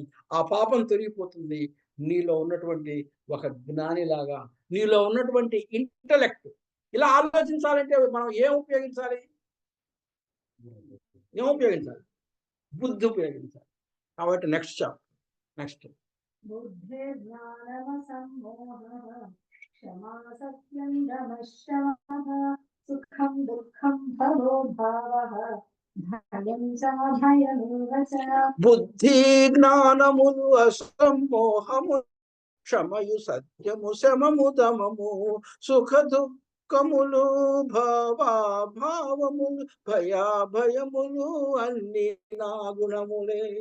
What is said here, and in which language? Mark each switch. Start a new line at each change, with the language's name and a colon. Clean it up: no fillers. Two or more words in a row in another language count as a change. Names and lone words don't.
Telugu: ఆ పాపం తొలగిపోతుంది. నీలో ఉన్నటువంటి ఒక జ్ఞానిలాగా, నీలో ఉన్నటువంటి ఇంటలెక్ట్. ఇలా ఆలోచించాలంటే మనం ఏం ఉపయోగించాలి? ఏం ఉపయోగించాలి? బుద్ధి ఉపయోగించాలి. కాబట్టి నెక్స్ట్
Sanskrit: क्षमा सत्यं दमः शमः सुखं दुःखं भवो भावः धैर्यं चाधयमेव च.
Telugu: బుద్ధి జ్ఞానములు అసమోహము క్షమయు సత్యము శమము దమము సుఖ దుఃఖములు భావములు భయములు అన్ని నా గుణములే.